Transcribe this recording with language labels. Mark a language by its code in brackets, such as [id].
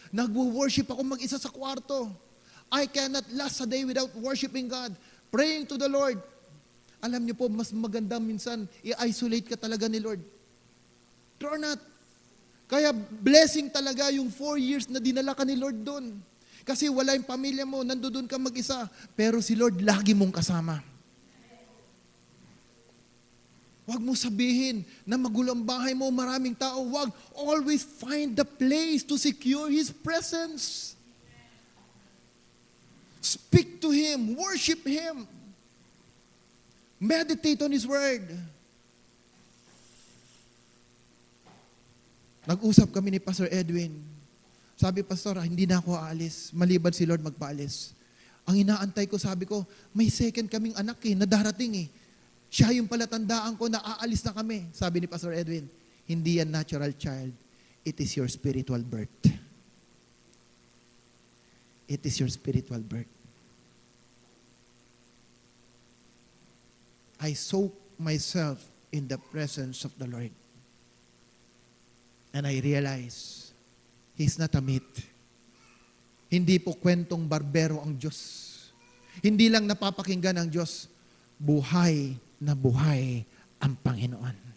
[tl] Nagwo-worship ako mag-isa sa kwarto. [en] I cannot last a day without worshiping God. Praying to the Lord. [tl] Alam niyo po, mas maganda minsan, i-isolate ka talaga ni Lord. [en] True or not? [tl] Kaya blessing talaga yung 4 years na dinala ka ni Lord doon. Kasi wala yung pamilya mo, nandoon ka mag-isa. Pero si Lord lagi mong kasama. Huwag mo sabihin na magulo ang bahay mo, maraming tao. Huwag. [en] Always find the place to secure His presence. Speak to Him. Worship Him. Meditate on His Word. [tl] Nag-usap kami ni Pastor Edwin. Sabi, Pastor, hindi na ako aalis. Maliban si Lord magpaalis. Ang inaantay ko, sabi ko, may second kaming anak na darating . Siya yung palatandaan ko na aalis na kami. Sabi ni Pastor Edwin, Hindi yan [en] natural child. It is your spiritual birth. It is your spiritual birth. I soak myself in the presence of the Lord. And I realize, He's not a myth. [tl] Hindi po kwentong barbero ang Diyos. Hindi lang napapakinggan ang Diyos, buhay na buhay ang Panginoon.